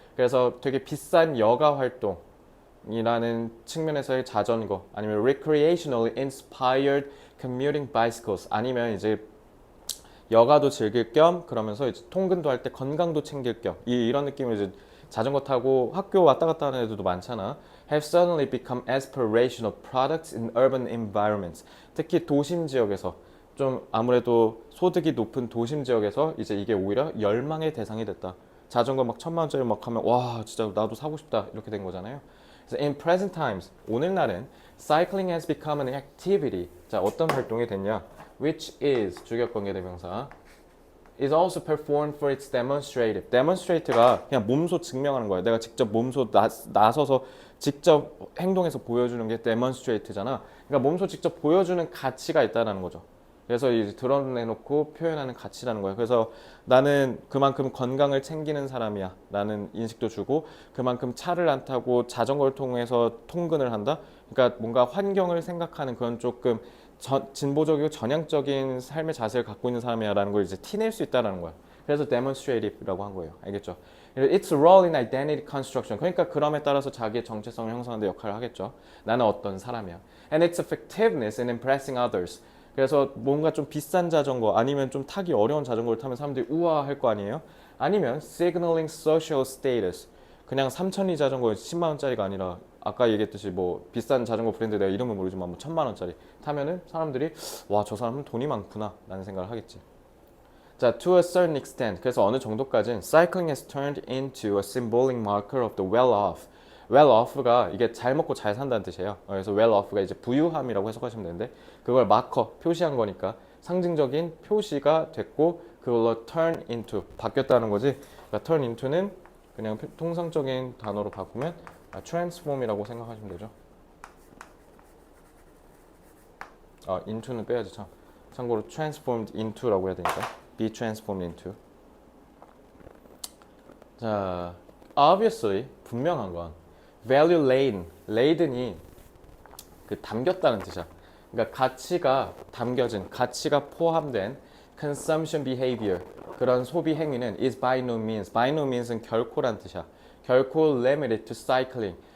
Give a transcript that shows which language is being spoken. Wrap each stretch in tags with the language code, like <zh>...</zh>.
<ko>그래서 되게 비싼 여가 활동이라는 측면에서의 자전거 아니면</ko> <en>recreationally inspired commuting bicycles</en> <ko>아니면 이제 여가도 즐길 겸 그러면서 이제 통근도 할 때 건강도 챙길 겸 이런 느낌으로 이제 자전거 타고 학교 왔다 갔다 하는 애들도 많잖아.</ko> <en>have suddenly become aspirational products in urban environments.</en> <ko>특히 도심 지역에서 좀 아무래도 소득이 높은 도심 지역에서 이제 이게 오히려 열망의 대상이 됐다. 자전거 막 1000만 원짜리 막 하면 와 진짜 나도 사고 싶다 이렇게 된 거잖아요.</ko> <en>그래서 in present times 오늘날은 cycling has become an activity.</en> <ko>자 어떤 활동이 됐냐?</ko> <en>Which is 주격관계대명사 is also performed for its demonstrative.</en> <ko>demonstrate가 그냥 몸소 증명하는 거야. 내가 직접 몸소 나서서 직접 행동해서 보여주는 게 demonstrate잖아. 그러니까 몸소 직접 보여주는 가치가 있다는 거죠. 그래서 이제 드러내놓고 표현하는 가치라는 거예요. 그래서 나는 그만큼 건강을 챙기는 사람이야 라는 인식도 주고 그만큼 차를 안 타고 자전거를 통해서 통근을 한다. 그러니까 뭔가 환경을 생각하는 그런 조금 진보적이고 전향적인 삶의 자세를 갖고 있는 사람이야 라는 걸 이제 티낼 수 있다는 거야. 그래서 demonstrative라고 한 거예요. 알겠죠?</ko> <en>It's a role in identity construction.</en> <ko>그러니까 그럼에 따라서 자기의 정체성을 형성하는 데 역할을 하겠죠. 나는 어떤 사람이야.</ko> <en>And its effectiveness in impressing others.</en> <ko>그래서 뭔가 좀 비싼 자전거 아니면 좀 타기 어려운 자전거를 타면 사람들이 우와 할 거 아니에요?</ko> <en>아니면 signaling social status.</en> <ko>그냥 3000이 자전거 10만 원짜리가 아니라 아까 얘기했듯이 뭐 비싼 자전거 브랜드 내가 이름은 모르지만 뭐 1000만 원짜리 타면은 사람들이 와 저 사람은 돈이 많구나 라는 생각을 하겠지.</ko> <en>자, to a certain extent.</en> <ko>그래서 어느 정도까지는</ko> <en>cycling has turned into a symbolic marker of the well-off.</en> <ko>well-off가 이게 잘 먹고 잘 산다는 뜻이에요. 그래서 well-off가 이제 부유함이라고 해석하시면 되는데 그걸 마커, 표시한 거니까 상징적인 표시가 됐고 그걸로 turn into, 바뀌었다는 거지. 그러니까 turn into는 그냥 통상적인 단어로 바꾸면 transform이라고 생각하시면 되죠. into는 빼야지 참. 참고로 transformed into라고 해야 되니까 be transformed into. 자, obviously 분명한 건 value laden, laden이 그 담겼다는 뜻이야. 그러니까 가치가 담겨진, 가치가 포함된</ko> <en>consumption behavior</en> <ko>그런 소비 행위는</ko> <en>is by no means</en> <ko>는 결코란 뜻이야. 결코</ko> <en>limited to cycling</en>